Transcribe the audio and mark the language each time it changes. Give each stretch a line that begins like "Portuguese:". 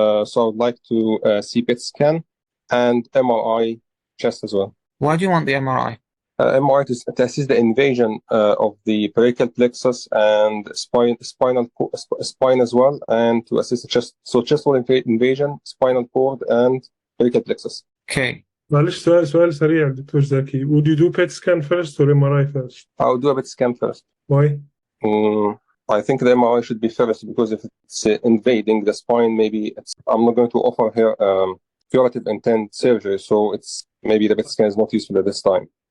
English: So I would like to see PET scan and MRI chest as well. Why do you want the MRI? MRI to assess the invasion of the brachial plexus and spine as well, and to assess the chest. So chest wall invasion, spinal cord, and brachial plexus. Okay.
Arabic: معلش سؤال سريع دكتور زكي.
English: Would you do PET scan first or MRI first? I would do a PET scan first. Why? I think the MRI should be first because if it's invading the spine, maybe I'm not going to offer here curative intent surgery, so it's maybe the PET scan is not useful at this time.